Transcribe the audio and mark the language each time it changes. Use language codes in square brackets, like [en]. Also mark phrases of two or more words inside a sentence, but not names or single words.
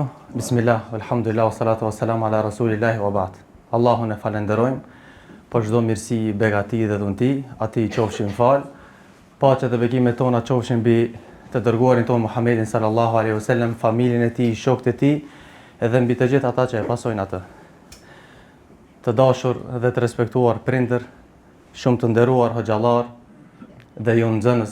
[ar] بسم الله، الحمد لله، والصلاة والسلام على رسول الله وبعد. [sq] Allahun e falenderojmë për çdo mirësi, begati dhe dhunti, ati i qofshin fal. Paqet dhe bekimet tona qofshin mbi të dërguarin tonë Muhammedin [ar] صلى الله عليه وسلم, [sq] familjen e tij, shokët e tij, edhe mbi të gjithë ata që e pasojnë atë. Të dashur dhe të respektuar prindër, shumë të nderuar hoxhallar dhe ju nxënës.